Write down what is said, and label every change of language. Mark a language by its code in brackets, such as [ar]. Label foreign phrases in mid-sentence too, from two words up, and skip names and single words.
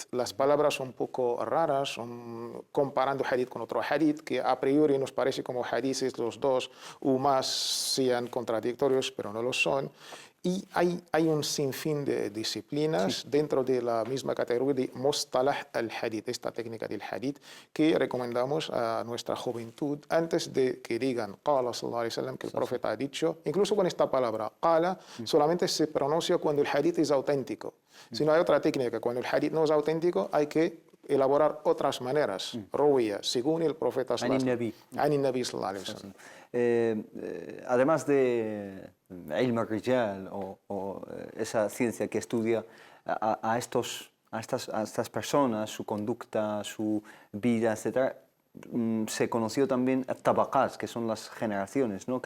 [es] Las palabras son un poco raras, son comparando hadith con otro hadith, que a priori nos parece como hadiths los dos o más sean contradictorios, pero no lo son. Y hay un sinfín de disciplinas dentro de la misma categoría de [ar] مصطلح الحديث, [es] esta técnica del Hadith, que recomendamos a nuestra juventud antes de que digan [ar] قال صلى الله عليه وسلم, [es] que el profeta ha dicho, incluso con esta palabra Qala, solamente se pronuncia cuando el Hadith es auténtico. Si no hay otra técnica, cuando el Hadith no es auténtico, hay que elaborar otras maneras, ruya, según el profeta [ar] صلى الله عليه وسلم. [es] Además de [ar] علم الرجال [es] o esa ciencia que estudia a estas personas, su conducta, su vida, etc., se conoció también tabaqat, que son las generaciones, ¿no?